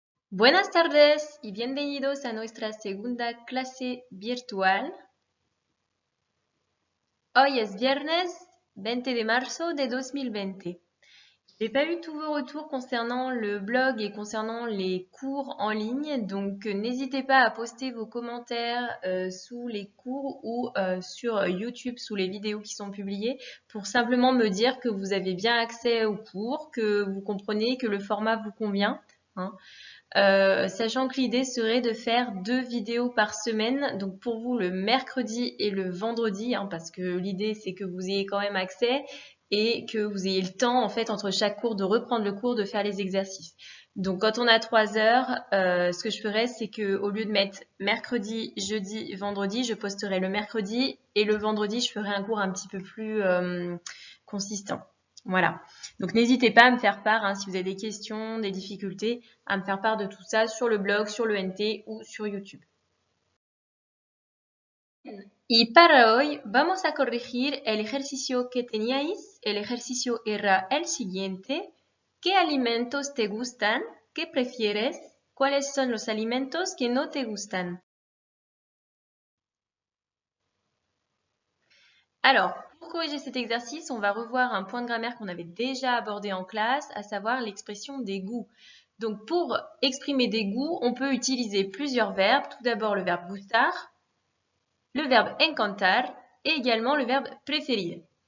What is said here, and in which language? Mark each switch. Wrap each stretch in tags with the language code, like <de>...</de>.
<es>Buenas tardes y bienvenidos a nuestra segunda clase virtual. Hoy es viernes 20 de marzo de 2020.</es> <fr>Je n'ai pas eu tous vos retours concernant le blog et concernant les cours en ligne, donc n'hésitez pas à poster vos commentaires sous les cours ou sur YouTube sous les vidéos qui sont publiées pour simplement me dire que vous avez bien accès aux cours, que vous comprenez, que le format vous convient. Hein. Sachant que l'idée serait de faire 2 vidéos par semaine, donc pour vous le mercredi et le vendredi, hein, parce que l'idée c'est que vous ayez quand même accès et que vous ayez le temps en fait entre chaque cours de reprendre le cours, de faire les exercices. Donc quand on a 3 heures, ce que je ferais c'est que au lieu de mettre mercredi, jeudi, vendredi, je posterai le mercredi et le vendredi je ferai un cours un petit peu plus consistant. Voilà. Donc n'hésitez pas à me faire part, hein, si vous avez des questions, des difficultés, à me faire part de tout ça sur le blog, sur le NT ou sur YouTube.</fr> <es>Y para hoy vamos a corregir el ejercicio que teníais. El ejercicio era el siguiente. ¿Qué alimentos te gustan? ¿Qué prefieres? ¿Cuáles son los alimentos que no te gustan?</es> <fr>Alors, pour corriger cet exercice, on va revoir un point de grammaire qu'on avait déjà abordé en classe, à savoir l'expression des goûts. Donc, pour exprimer des goûts, on peut utiliser plusieurs verbes. Tout d'abord, le verbe gustar, le verbe encantar et également le verbe préférer.</fr>